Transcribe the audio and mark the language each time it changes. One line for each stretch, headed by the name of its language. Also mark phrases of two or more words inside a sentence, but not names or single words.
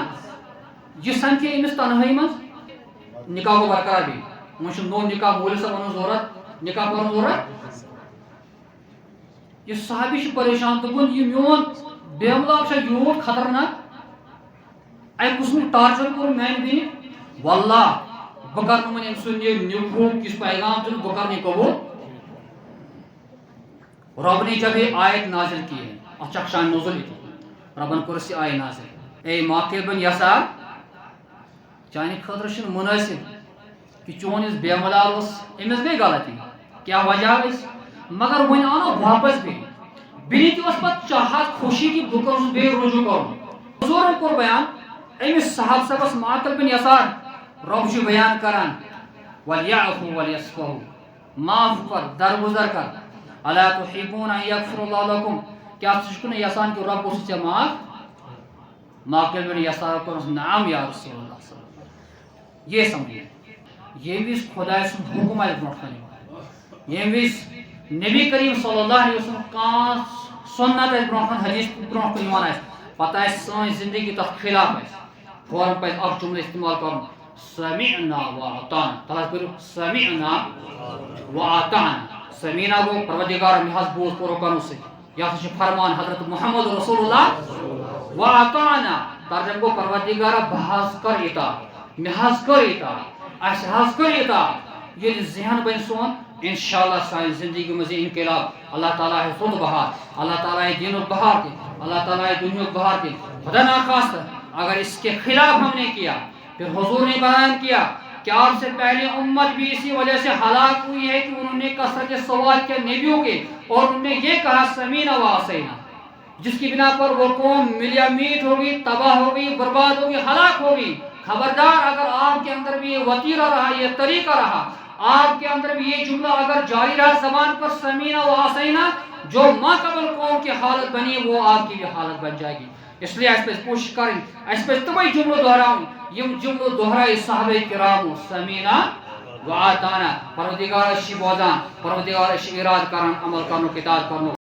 Kashmiri: یہِ سمکھِ أمِس تنہٲیی منٛز نکاح گوٚو برقرار بیٚیہِ وۄنۍ چھُ نوٚو نکاح مولوی صٲب ونُن ضروٗرت نکاح کرُن ضروٗرت یہ صحابی چھُ پریشان دوٚپُن یہِ میون بیملاو چھا یوٗت خطرناک اَمہِ قٕسمُک ٹارچر کوٚر میانہِ بیٚنہِ واللہ بہٕ کرٕ نہٕ وۄنۍ أمۍ سُنٛد یہِ نِکوٗک یُس پیغام دیُن بہٕ کرٕ نہٕ یہِ قبوٗل
Urdu: رب نے جب یہ آیت نازل کی ہے اچھا شان نزول تھی
Kashmiri: ربن کوٚرُس یہِ آیت نازل
Urdu: اے معقل بن یسار
Kashmiri: چانہِ خٲطرٕ چھُنہٕ مُنٲسِب کہ چون یُس بیملال اوس أمِس گٔے غلطی کیٛاہ وجہ ٲسۍ مگر وۄنۍ آو نہٕ واپس بیٚیہِ تہِ اوس پتہٕ چاہت خوشی کہ بہٕ کرُس بیٚیہِ رجوع کرُن حضوٗرن کوٚر بیان أمِس صحابہ صٲبس معقل بن یسار رب چھُ بیان کران
Arabic: ولیعفوا ولیصفحوا
Kashmiri: معاف کر درگُزر کر
Arabic: الا تحبون ان یغفر اللہ لکم
Kashmiri: کیا ژٕ چھُکھ نہٕ یژھان کہ رب گوٚژھ ژےٚ معاف معقل بن یسار کوٚرُس
Arabic: نعم یا رسول اللہ صلی اللہ علیہ وسلم
Urdu: یہ سمجھیے
Kashmiri: ییٚمہِ وِزِ خۄداے سُنٛد حُکم آسہِ برونٛٹھ کَنہِ یِوان ییٚمہِ وِزِ نبی کریم
Arabic: صلی اللہ علیہ وسلم
Kashmiri: کانٛہہ سُنت آسہِ برونٛٹھ کَنہِ حدیث برونٛٹھ کُن یِوان آسہِ پتہٕ آسہِ سٲنۍ زندگی تتھ خلاف آسہِ فوراً پزِ اکھ جملہٕ استعمال کرُن
Arabic: سمعنا واطعنا
Kashmiri: تتھ کٔرِو
Arabic: سمعنا
Kashmiri: واطعنا سمینا گوٚو پروردگار مےٚ حظ بوٗز پوٗرٕ کرنہٕ سۭتۍ یہِ ہسا چھُ فرمان حضرت محمد رسول اللہ واطعنا ترجمہ گوٚو پروردگارا بہٕ حظ کر اطاعت مےٚ حظ کٔر اطاعت اَسہِ حظ کٔر اطاعت ییٚلہِ ذہن بنہِ سون انشاءاللہ سانہِ زندگی منٛز یی انقلاب
Urdu: اللہ تعالیٰ ہے
Kashmiri: رُت بہار اللہ تعالیٰ ہے دینُک بہار تہِ اللہ تعالیٰ ہے دنیاک بہار تہِ
Urdu: خدا نخواستہ اگر اس کے خلاف ہم نے کیا پھر حضور نے بیان کیا کہ آپ سے پہلے امت بھی اسی وجہ سے ہلاک ہوئی ہے کہ انہوں نے کثرت سوال کیا نبیوں کے اور انہوں نے یہ کہا
Arabic: سمینا و عصینا
Urdu: جس کی بنا پر وہ قوم ملیا میٹ ہوگی تباہ ہوگی برباد ہوگی ہلاک ہوگی خبردار اگر آپ کے اندر بھی یہ وتیرہ رہا یہ طریقہ رہا آپ کے اندر بھی یہ جملہ اگر جاری رہا زبان پر
Arabic: سمینا و عصینا
Urdu: جو ما قبل قوم کی حالت بنی وہ آپ کی بھی حالت بن جائے گی اس لیے اس پہ کوشش کریں اس پہ تمہیں جملہ دہراؤں
Kashmiri: یم جملہ دہرائی
Urdu: صحابہ کرام
Arabic: سمینا و اطعنا
Kashmiri: پروردگار چھ بوزان پروردگار چھ اراد کران عمل کرنو اطاعت کرنو